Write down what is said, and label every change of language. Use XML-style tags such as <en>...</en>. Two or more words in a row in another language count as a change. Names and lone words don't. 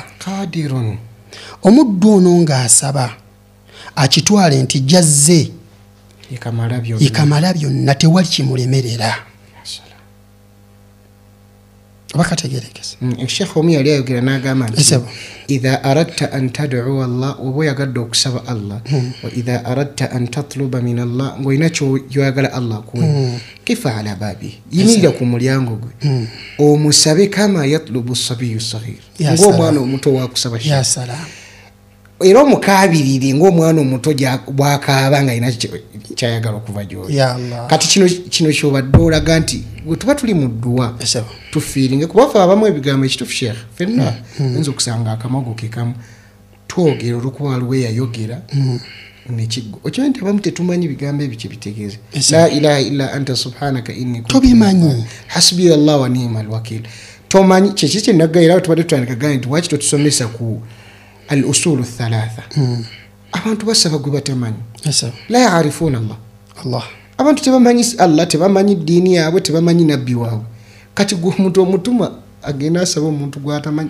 <lg>Qadirun. Omuddu ono ng'asaba akitwale nti jazze ikamala byonna tewali kimulemerera. Bakategerekesa. Sheikh omu yali ayogera n'agamba nti</lg> <ar>إذا أردت أن تدعو الله</ar> <lg>oba oyagadde okusaba Allah</lg> <ar>وإذا أردت أن تطلب من الله</ar> <lg>ng'olina kyoyagala Allah kuwe kifa ala babi yimirira ku mulyango gwe omusabe</lg> <ar>كما يطلب الصبي الصغير</ar> <lg>ng'omwana omuto wakusaba</lg> <ar>يا سلام.</ar> <lg>Era omukabirire ng'omwana omuto bw'akaaba nga alina kyayagala okuva gy'oli. Kati kino kyobadde olaga nti bwe tuba tuli mu dduwa tufiiringe kuba ffe abamu ebigambo ekitufu Sheikh ffenna oyinza okusanga akamago ke kamu twogera olwokuba waliwo eyayogera nekiggo okimanyi nti abamu tetumanyi bigambo ebyo kye bitegeeza.</lg> <ar>لا إله إلا أنت سبحانك إني</ar> <lg>tobimanyi.</lg> <ar>حسبي الله ونعم الوكيل.</ar> <lg>Tomanyi kyeki kye nagayirawo tubadde tutandika gamba nti waki totusomesa ku</lg> <ar>الأصول الثلاثة.</ar> <lg>Abantu basaba gwe batamanyi.</lg> <ar>لا يعرفون الله.</ar> <lg>Abantu tebamanyi Allah, tebamanyi ddiini yaabwe, tebamanyi nabbi waabwe. Kati gwe omuntu omutuma agenda asaba omuntu gw'atamanyi.</lg>